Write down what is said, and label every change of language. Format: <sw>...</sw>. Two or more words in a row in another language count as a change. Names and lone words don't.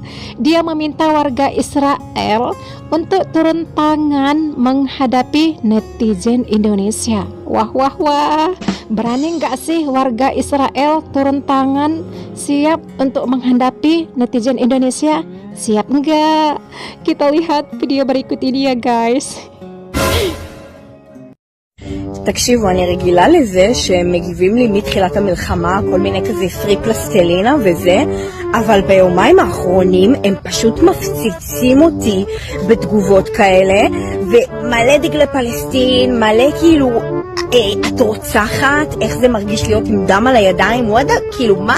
<id>Dia meminta warga Israel untuk turun tangan menghadapi netizen Indonesia. Wah, wah, wah. Berani nggak sih warga Israel turun tangan siap untuk menghadapi netizen Indonesia? Siap nggak? Kita lihat video berikut ini ya guys.</id> <he>תקשיבו, אני רגילה לזה שהם מגיבים לי מתחילת המלחמה, כל מיני כזה</he> <en>free Palestine</en> <he>וזה, אבל ביומיים האחרונים הם פשוט מפציצים אותי בתגובות כאלה, ומלא דגלי פלסטין, מלא כאילו, את רוצחת, איך זה מרגיש להיות עם דם על הידיים, וואדה, כאילו מה?</he>